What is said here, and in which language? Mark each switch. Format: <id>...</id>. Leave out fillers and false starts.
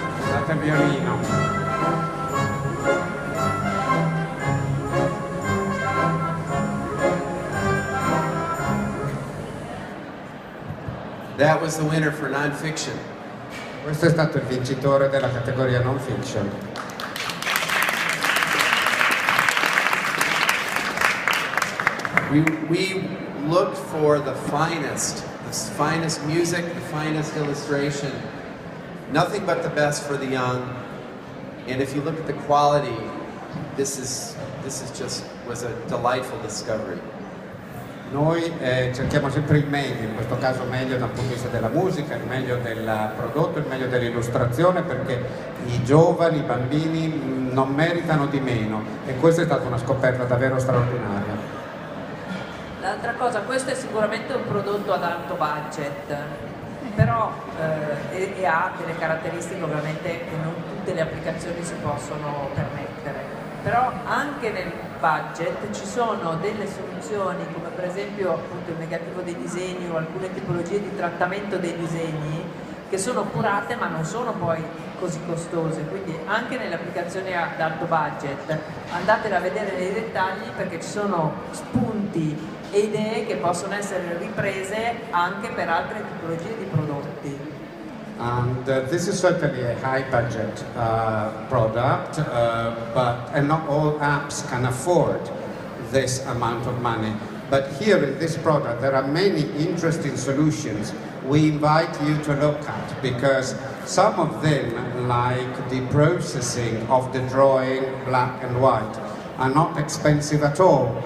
<it>Date il violino.</it> <en>That was the winner for non-fiction.</en> <it>Questo è stato il vincitore della categoria non fiction.</it> <en>We looked for the finest music, the finest illustration, nothing but the best for the young. And if you look at the quality, this was a delightful discovery.</en> <it>Noi cerchiamo sempre il meglio, in questo caso meglio dal punto di vista della musica, il meglio del prodotto, il meglio dell'illustrazione, perché i giovani, i bambini non meritano di meno, e questa è stata una scoperta davvero straordinaria. L'altra cosa, questo è sicuramente un prodotto ad alto budget, però e ha delle caratteristiche ovviamente che non tutte le applicazioni si possono permettere. Però anche nel budget ci sono delle soluzioni, come per esempio appunto il negativo dei disegni o alcune tipologie di trattamento dei disegni, che sono curate ma non sono poi così costose, quindi anche nelle applicazioni ad alto budget andatele a vedere nei dettagli perché ci sono spunti e idee che possono essere riprese anche per altre tipologie di prodotti.</it> <en>And this is certainly a high budget product, and not all apps can afford this amount of money. But here in this product there are many interesting solutions we invite you to look at, because some of them, like the processing of the drawing black and white, are not expensive at all.</en>